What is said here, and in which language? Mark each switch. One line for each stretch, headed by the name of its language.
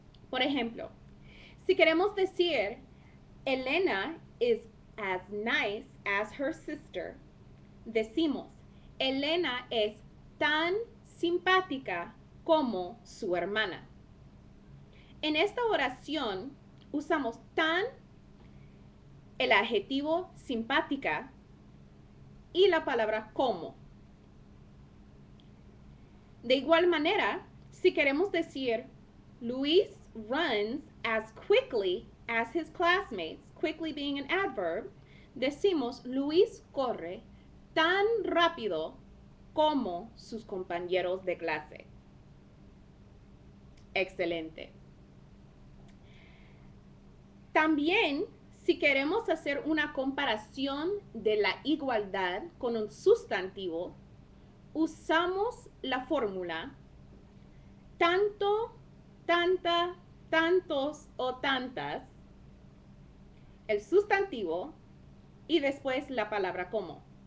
Spanish: Por ejemplo, si queremos decir
English: Elena is as nice as her sister,
Spanish: decimos Elena es tan simpática como su hermana. En esta oración usamos tan, el adjetivo simpática y la palabra como. De igual manera, si queremos decir
English: Luis runs as quickly as his classmates, quickly being an adverb,
Spanish: decimos Luis corre tan rápido como sus compañeros de clase. Excelente. También, si queremos hacer una comparación de la igualdad con un sustantivo, usamos la fórmula tanto, tanta, tantos o tantas, el sustantivo y después la palabra como.